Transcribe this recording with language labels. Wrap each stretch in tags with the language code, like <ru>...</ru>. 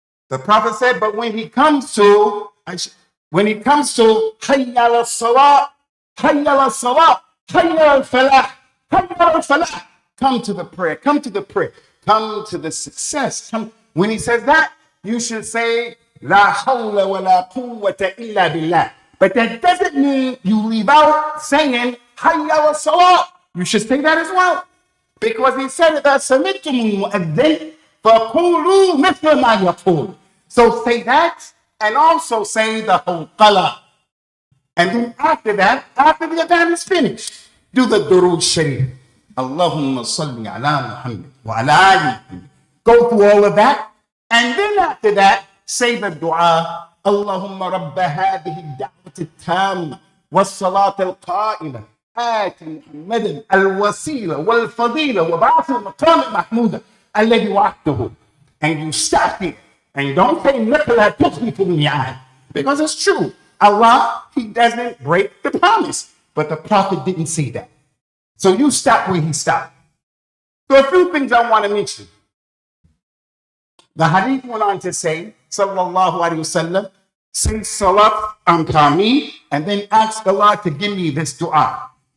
<en>The Prophet said, but when he comes to</en> <ar>hayya ala salat, hayya ala salat, hayya al falah,</ar> <en>hayya al falah, come to the prayer, come to the success. When he says that, you should say,</en> <ar>la hawla wa la quwwata illa billah.</ar> <en>But that doesn't mean you leave out saying,</en> <ar>hayya ala salat.</ar> <en>You should say that as well. Because he said that</en> <ar>سمعتم المؤذن فقولوا مثل ما يقول.</ar> <en>So say that and also say the hawqala. And then after that, after the adhan is finished, do the durood sharif.</en> <ar>Allahumma salli ala Muhammad wa ala ali Muhammad.</ar> <en>Go through all of that. And then after that, say the dua.</en> <ar>Allahumma rabba hadhihi ad-da'wati at-tamma was-salata al-qa'imah. آت محمدا الوسيلة والفضيلة وبعث المقام المحمود الذي وعدته.</ar> <en>And you stop it. And don't say</en> <ar>لَكَ تُخْلِفُ الْمِيعَادَ.</ar> <en>Because it's true. Allah, he doesn't break the promise. But the Prophet didn't say that. So you stop where he stopped. So a few things I want to mention. The hadith went on to say, sallallahu alayhi wasallam, say salat on me and then ask Allah to give me this dua.</en>